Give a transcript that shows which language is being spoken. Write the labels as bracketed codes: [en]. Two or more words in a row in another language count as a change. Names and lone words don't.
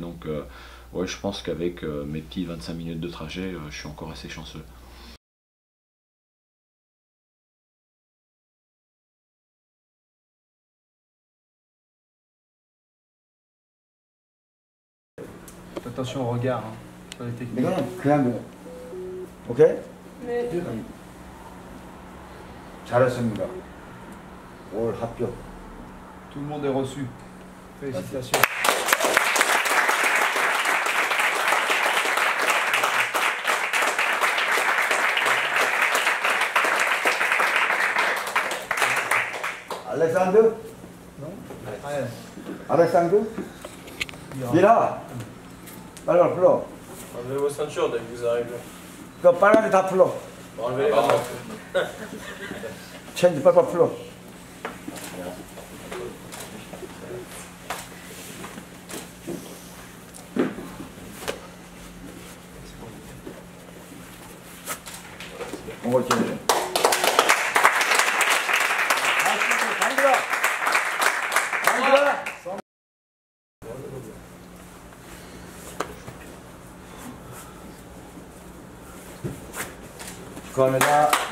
[fr] Donc ouais, je pense qu'avec mes petits 25 minutes de trajet, je suis encore assez chanceux. Attention au regard, hein, sur les techniques. [ko] 이거는 그냥 오케이? 네. 잘했습니다. 올 합격. [fr] Tout le monde est reçu. Félicitations. [ko] 알렉산드? [fr] Non? Ouais. [ko] 알렉산드? 미라! 빨리 와, 불러. [fr] Enlevez vos ceintures dès que vous arrivez. [ko] 그 빨간데 다 불러. [fr] Enlevez les gants. [ko] 체인지 빨리 불러. 옳지. 축하합니다.